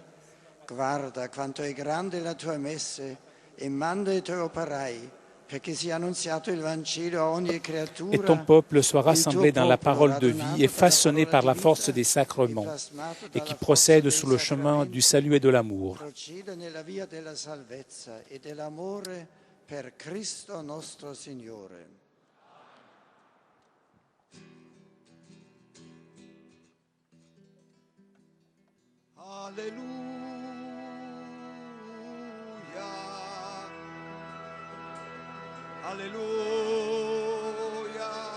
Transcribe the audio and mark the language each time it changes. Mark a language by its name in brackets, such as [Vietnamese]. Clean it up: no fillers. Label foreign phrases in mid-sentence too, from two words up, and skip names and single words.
[Italian] Guarda quanto è grande la tua messe e manda i tuoi operai perché sia annunziato il Vangelo a ogni creatura. [French] Et ton peuple soit rassemblé dans la parole de vie et façonné par la force des sacrements et qui procède sur le chemin du salut et de l'amour. [Italian] Proceda nella via della salvezza e dell'amore per Cristo nostro Signore. Alleluia. Alleluia.